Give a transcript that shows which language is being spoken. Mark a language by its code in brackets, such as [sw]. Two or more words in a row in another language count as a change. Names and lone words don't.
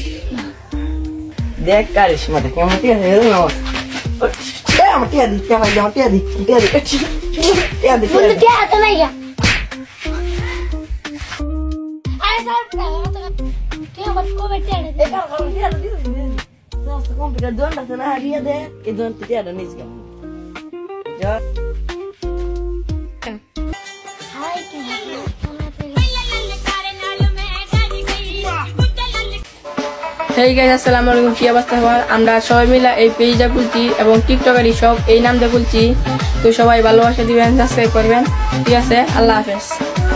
[bn] দেখ কারিশমা দেখে আমার টিয়া দেয় জানো আমার টিয়া দি আমার টিয়া দি বন্ধু টিয়া তো নাই গা আরে স্যার তুই আমার কবে টিয়া দে complica donna se na riede e don ti ada nisga ja [en] hey guys [ar] السلام عليكم [bn] কি অবস্থা সবার আমরা সবাই মিলে এই পেজটা খুলছি এবং টিকটকারই সব এই নাম দিয়ে খুলছি তো সবাই ভালোবাসা দিবেন সাবস্ক্রাইব করবেন ঠিক আছে [ar] الله حافظ.